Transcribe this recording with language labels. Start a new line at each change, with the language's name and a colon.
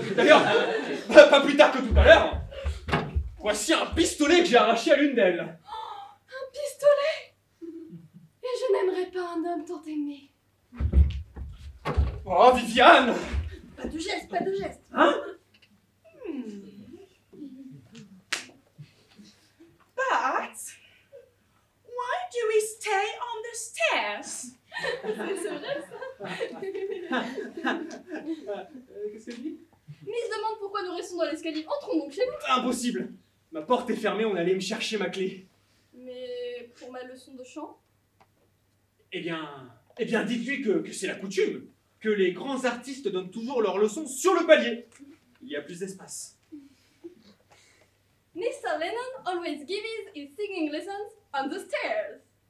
French: D'ailleurs, pas plus tard que tout à l'heure, voici un pistolet que j'ai arraché à l'une d'elles. Un pistolet! Et je n'aimerais pas un homme tant aimé. Oh, Viviane! Pas de geste, pas de geste. Hein?
English: But why do we stay on the stairs?
French: C'est vrai ça? Qu'est-ce que je dis? Miss demande pourquoi nous restons dans l'escalier. Entrons donc chez nous. Impossible! Ma porte est fermée, on allait me chercher ma clé. Mais pour ma leçon de chant? Eh bien, dites-lui que c'est la coutume, que les grands artistes donnent toujours leurs leçons sur le palier. Il y a plus d'espace.
English: Mr. Lennon always gives his singing lessons on the stairs.